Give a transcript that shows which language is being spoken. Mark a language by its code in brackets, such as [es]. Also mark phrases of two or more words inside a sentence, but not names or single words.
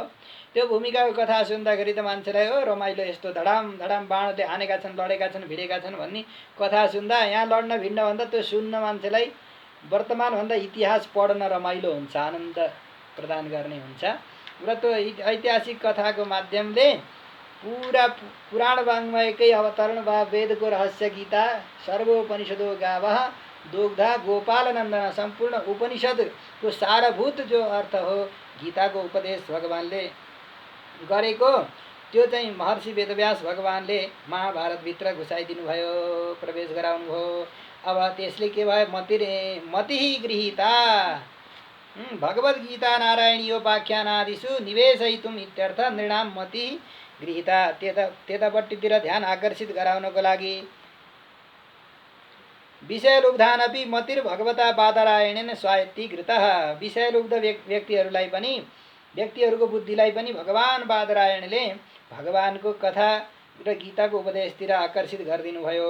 [ne] त्यो भूमिकाको कथा सुन्दाखेरि त मान्छेलाई हो रमाइलो, यस्तो धडाम धडाम बाणले हानेका छन्, लडेका छन्, भिडेका छन् भन्ने कथा सुन्दा, यहाँ लड्न भिड्न भन्दा त्यो सुन्न मान्छेलाई वर्तमानभन्दा इतिहास पढ्न रमाइलो हुन्छ, आनन्द प्रदान गर्ने हुन्छ। र त्यो ऐतिहासिक कथाको माध्यमले पुरा पुराण वाङ्मयकै अवतरण वा वेदको रहस्य गीता, [sa] सर्वोपनिषदो गावः दुग्धा गोपालनन्दन, [ne] सम्पूर्ण उपनिषदको सारभूत जो अर्थ हो गीताको उपदेश भगवानले गरेको, त्यो चाहिँ महर्षि वेदव्यास भगवानले महाभारतभित्र घुसाइदिनु भयो, प्रवेश गराउनु भयो। अब त्यसले के भयो, [sa] मति गृहीता भगवत गीता नारायणीयोपाख्यानादिषु निवेशयितुम इत्यर्थ, नृणाम मति गृहीता, [ne] त्यतापट्टितिर ध्यान आकर्षित गराउनको लागि। [sa] विषयलुब्धानपि मतिर्भगवता बादरायणेन स्वायत्तीकृतः, [ne] विषयलुब्ध व्यक्तिहरूलाई पनि, व्यक्तिहरूको बुद्धिलाई पनि भगवान बादरायणले भगवानको कथा र गीताको उपदेशतिर आकर्षित गरिदिनु भयो।